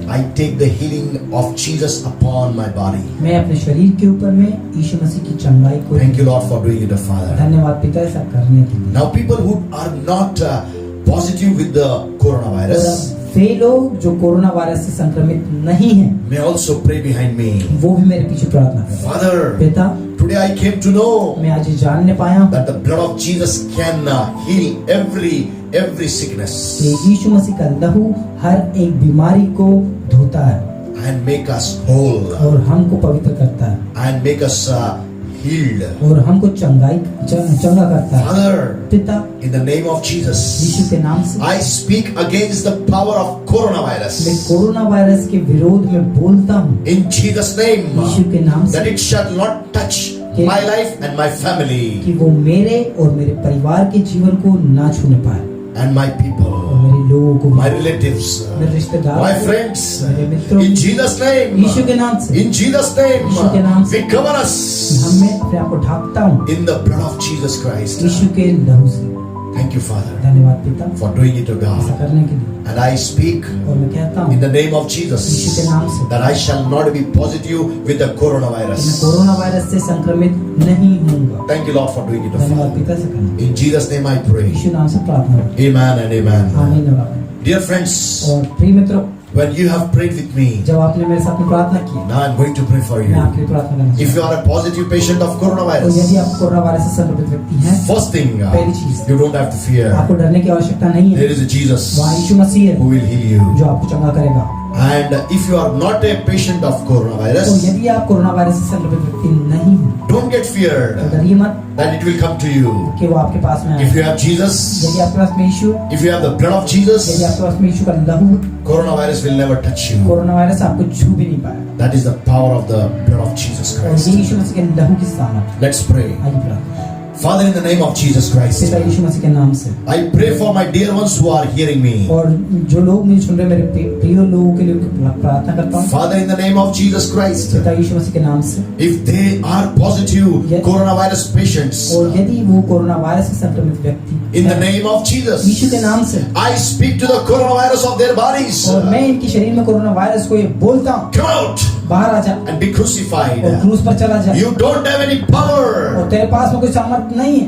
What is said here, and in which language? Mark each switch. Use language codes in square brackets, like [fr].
[en] I take the healing of Jesus upon my body. [hi] मैं अपने शरीर के ऊपर में यीशु मसीह की चंगाई को। [en] Thank you, Lord, for doing it, Father. [hi] धन्यवाद पिता ऐसा करने के लिए। [en] Now, people who are not positive with the coronavirus [hi] वे लोग जो कोरोना वायरस से संक्रमित नहीं हैं, [en] may also pray behind me. [hi] वो भी मेरे पीछे प्रार्थना करें। [en] Father, [hi] पिता, [en] today I came to know [hi] मैं आज ये जानने पाया हूँ [en] that the blood of Jesus can heal every sickness. [hi] कि यीशु मसीह का लहू हर एक बीमारी को धोता है। [en] and make us whole [hi] और हमको पवित्र करता है [en] and make us healed. [hi] और हमको चंगा करता है। [en] Father, [hi] पिता, [en] in the name of Jesus, [hi] यीशु के नाम से [en] I speak against the power of [hi] मैं [en] coronavirus. [hi] कोरोना वायरस के विरोध में बोलता हूँ [en] In Jesus' name, [hi] यीशु के नाम [en] that [hi] से [en] it shall not touch my life and my family [hi] कि वो मेरे और मेरे परिवार के जीवन को ना छूने पाए [en] and my [hi] और [en] people, [hi] मेरे लोगों को, [en] my relatives, [hi] मेरे रिश्तेदार, [en] my friends. [hi] मेरे मित्रों, [en] In Jesus' name, [hi] यीशु के नाम से, [en] in Jesus' name, [hi] यीशु के नाम से, [en] we cover us [hi] हमें अपने आप को ढांकता हूँ [en] in the blood of Jesus Christ. [hi] यीशु के लहू से। [en] Thank you, Father, [hi] धन्यवाद पिता [en] for doing it, O [hi] ऐसा [en] God. [hi] करने के लिए। [en] And I speak [hi] और मैं कहता [en] in [hi] हूँ [en] the name of [hi] यीशु के [en] Jesus [hi] नाम से [en] that I shall not be positive with the [hi] कि मैं [en] coronavirus. [hi] कोरोना वायरस से संक्रमित नहीं होऊंगा। [en] Thank you, Lord, for doing it, O [hi] धन्यवाद [en] Father. [hi] पिता से करना। [en] In Jesus' name I pray. [hi] यीशु नाम से प्रार्थना करता [en] Amen and [hi] हूँ। [en] amen. [hi] आमीन और आमीन। [en] Dear friends, [hi] और प्रिय मित्रों, [en] when you have prayed with me, [hi] जब आपने मेरे साथ में प्रार्थना की, [en] now I'm going to pray for [hi] मैं [en] you. [hi] आपके लिए प्रार्थना करना [en] If [hi] चाहता [en] you are a positive patient of [hi] हूँ। तो यदि [en] coronavirus, [hi] आप कोरोना वायरस से संक्रमित व्यक्ति हैं, [en] first thing, [hi] पहली चीज, [en] you don't have to fear. [hi] आपको डरने की आवश्यकता नहीं है। [en] There is a Jesus [hi] वहाँ यीशु मसीह है [en] who will heal you. [hi] जो आपको चंगा करेगा। [en] And if you are not a patient of [hi] तो [en] coronavirus, [hi] यदि आप कोरोना वायरस से संक्रमित व्यक्ति नहीं हैं, [en] don't get [hi] तो [en] feared [hi] डरिए मत [en] that it will come to you. [hi] कि वो आपके पास में [en] If [hi] आए। [en] you have Jesus, [hi] यदि आपके पास में यीशु, [en] if you have the blood of [hi] यदि [en] Jesus, [hi] आपके पास में यीशु का लहू, [en] coronavirus will never touch you. [hi] Corona virus आपको छू भी नहीं पाया। [en] That is the power of the blood of Jesus [hi] और [en] Christ. [hi] ये यीशु मसीह के लहू की सामर्थ। [en] Let's pray. [hi] आइए प्रार्थना। [en] Father, in the name of Jesus Christ, [hi] पिता यीशु मसीह के नाम से, [en] I pray for my dear ones who are hearing me. [hi] और जो लोग मुझे सुन रहे हैं, मेरे प्रिय लोगों के लिए प्रार्थना करता हूँ। [en] Father, in the name of Jesus Christ, [hi] पिता यीशु मसीह के नाम से, [en] if they are positive Yes. coronavirus patients, [hi] और यदि वो कोरोना वायरस से संक्रमित व्यक्ति [en] in the [hi] हैं, [en] name of [hi] यीशु [en] Jesus, [hi] के नाम से, [en] I speak to the coronavirus of their bodies. [hi] और मैं इनके शरीर में कोरोना वायरस को ये बोलता हूँ, [en] Come out [hi] बाहर आ जा [en] and be [hi] और [en] crucified. [hi] क्रूस पर चला जा। [en] You don't have any [hi] और [en] power. [hi] तेरे पास में कोई सामर्थ नहीं है।